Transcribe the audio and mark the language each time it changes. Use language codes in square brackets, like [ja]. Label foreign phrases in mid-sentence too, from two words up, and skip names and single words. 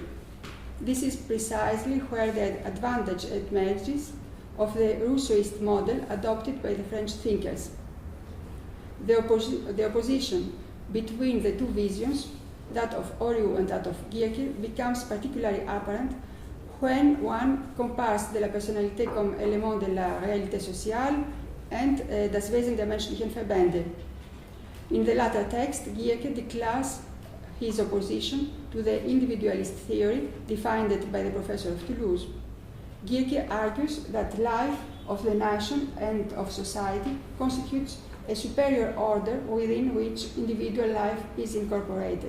[en] This is precisely where the advantage emerges of the Rousseauist model adopted by the French thinkers. The opposition between the two visions, that of Oriu and that of Gierke, becomes particularly apparent when one compares de la Personnalité comme élément de la Realité sociale and das Wesen der menschlichen Verbände. In the latter text, Gierke declares his opposition to the individualist theory defined by the professor of Toulouse. Gierke argues that life of the nation and of society constitutes a superior order within which individual life is incorporated.